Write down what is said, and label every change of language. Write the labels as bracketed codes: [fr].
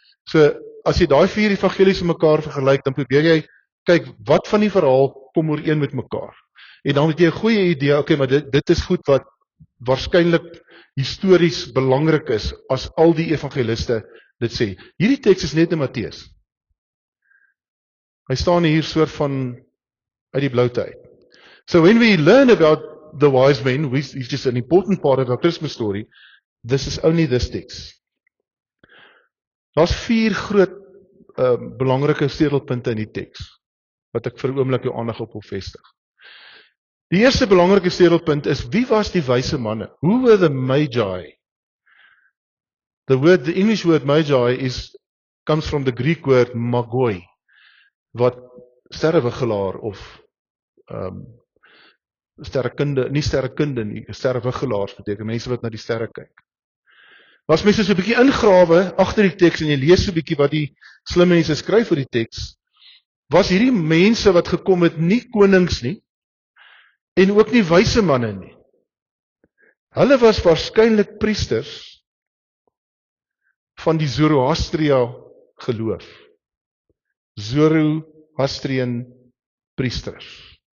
[af] So as jy daai 4 evangelies met mekaar vergelyk, dan probeer jy kyk wat van die verhaal kom ooreen met mekaar. En dan het jy 'n goeie idee, okay, maar dit is goed wat waarskynlik histories belangrik is as al die evangeliste dit sê. Hierdie teks is net in Matteus. Hy staan hier soort van uit die bloute uit. [en] So when we learn about the wise men, which is just an important part of our Christmas story, this is only this text. [af] Daar's 4 groot belangrike sleutelpunte in die teks wat ek vir 'n oomblik jou aandag op wil vestig. Die eerste belangrike sleutelpunt is, wie was die wyse manne? [en] Who were the magi? The English word magi comes from the Greek word magoi, [af] wat sterrewigelaar of sterrewigelaars beteken, mense wat na die sterre kyk. As mense so 'n bietjie ingrawe agter die teks en jy lees so 'n bietjie wat die slim mense skryf oor die teks, was hierdie mense wat gekom het nie konings nie en ook nie wyse manne nie. Hulle was waarskynlik priesters van die Zoroastria geloof. Zoroastrian priesters.